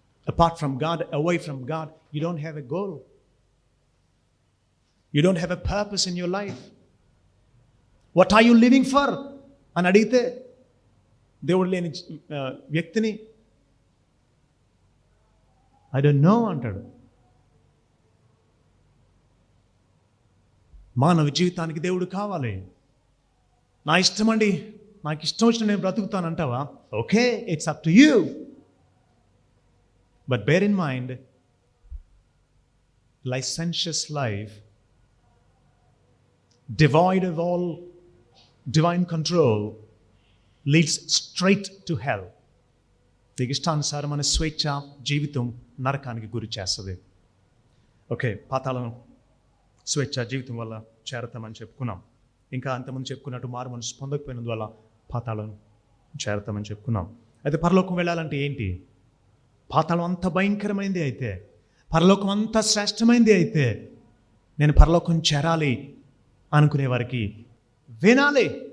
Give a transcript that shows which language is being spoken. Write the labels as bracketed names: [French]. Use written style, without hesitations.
[English] Apart from God, away from God, you don't have a goal. You don't have a purpose in your life. What are you living for? [Telugu] అని అడిగితే దేవుడు లేని వ్యక్తిని [English] I don't know [Telugu] అంటాడు. మానవ జీవితానికి దేవుడు కావాలి. నా ఇష్టం అండి, నాకు ఇష్టం వచ్చిన నేను బ్రతుకుతానంటావా? [English] Okay, it's up to you. But bear in mind, licentious life, devoid of all divine control, leads straight to hell. [Telugu] నీకు ఇష్టానుసారమైన స్వేచ్ఛ జీవితం నరకానికి గురి చేస్తుంది. ఓకే, పాతాళం స్వేచ్ఛ జీవితం వల్ల చేరతామని చెప్పుకున్నాం. ఇంకా అంతమంది చెప్పుకున్నట్టు మారు మనసు పొందకపోయినందువల్ల పాతాళం చేరతామని చెప్పుకున్నాం. అయితే పరలోకం వెళ్ళాలంటే ఏంటి? పాతాళం అంత భయంకరమైంది అయితే, పరలోకం అంత శ్రేష్టమైంది అయితే, నేను పరలోకం చేరాలి అనుకునే వారికి వినాలి.